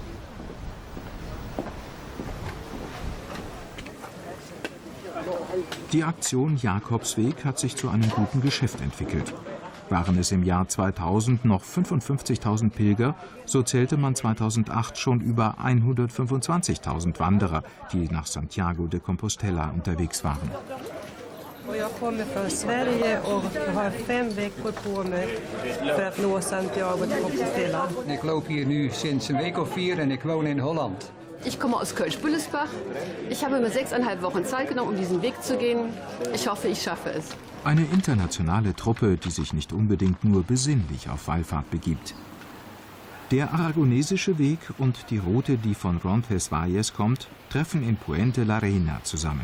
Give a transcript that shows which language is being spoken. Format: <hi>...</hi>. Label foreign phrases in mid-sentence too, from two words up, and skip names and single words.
<de>Die Aktion Jakobsweg hat sich zu einem guten Geschäft entwickelt. Waren es im Jahr 2000 noch 55.000 Pilger, so zählte man 2008 schon über 125.000 Wanderer, die nach Santiago de Compostela unterwegs waren.</de> <sv>Jag kommer från Sverige och har 5 veckor på mig för att nå Santiago de Compostela.</sv> <nl>Ik loop hier nu sinds een week of 4 en ik woon in Holland.</nl> <de>Ich komme aus Kölsch-Büllesbach. Ich habe mir 6,5 Wochen Zeit genommen, um diesen Weg zu gehen. Ich hoffe, ich schaffe es. Eine internationale Truppe, die sich nicht unbedingt nur besinnlich auf Wallfahrt begibt. Der aragonesische Weg und die Route, die von Roncesvalles kommt, treffen in Puente la Reina zusammen.</de>